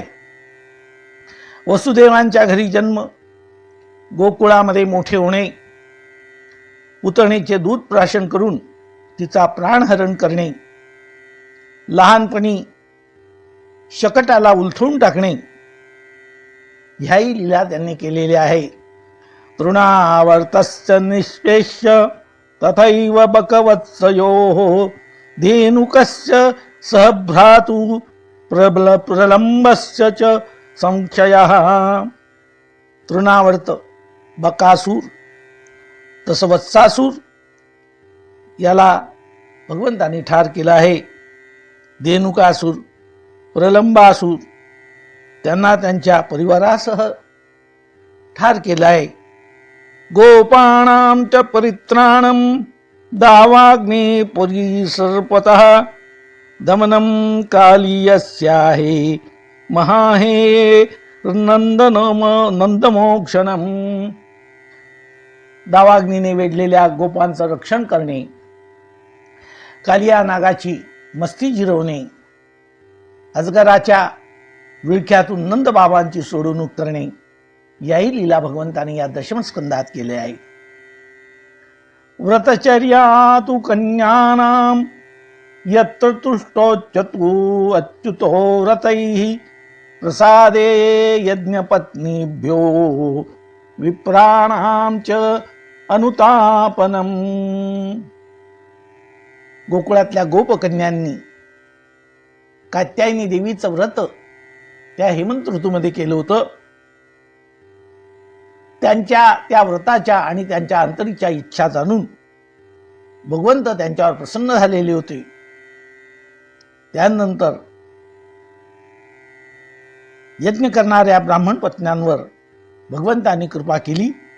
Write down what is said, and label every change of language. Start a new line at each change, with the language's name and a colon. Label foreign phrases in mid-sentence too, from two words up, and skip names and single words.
Marathi: वसुदेवांच्या घरी जन्म, गोकुळामध्ये मोठे होणे, पुतणेचे दूध प्राशन करून तिचा प्राणहरण करणे, लहानपणी शकटाला उलथून टाकणे, ह्याही लीला त्यांनी केलेल्या आहे।
Sanskrit: तृणावर्तस्य निष्पेष्य तथैव बकवत्सयोः धेनुकस्य सहभ्रातु प्रलंबस्य च संक्षयः।
Marathi: तृणावर्त, बकासूर, तसं वत्सासूर याला भगवंतांनी ठार केला आहे। धेनुकासूर, प्रलंबासूर त्यांना त्यांच्या परिवारासह ठार केला आहे।
Sanskrit: गोपाणां च परित्राणं दावाग्ने परिसर्पतः दमनं कालीयस्याहे महाहे नंदमोक्षणं।
Marathi: दावाग्नीने वेढलेल्या गोपांचं रक्षण करणे, कालिया नागाची मस्ती जिरवणे, अजगराच्या विळख्यातून नंद बाबांची सोडवणूक करणे, याही लीला भगवंताने या दशम स्कंदात केले आहे।
Sanskrit: व्रतचर्या तु कन्यानां यत्र तुष्टोच्चतु अच्युतो व्रतैः प्रसादे यज्ञपत्नीभ्यो विप्राणां च अनुतापनम्।
Marathi: गोकुळातल्या गोपकन्यांनी कात्यायनी देवीचं व्रत त्या हेमंत ऋतूमध्ये केलं होतं। त्यांच्या त्या व्रताच्या आणि त्यांच्या अंतरीच्या इच्छा जाणून भगवंत त्यांच्यावर प्रसन्न झालेले होते। त्यानंतर यज्ञ करणाऱ्या ब्राह्मण पत्न्यांवर भगवंतांनी कृपा केली.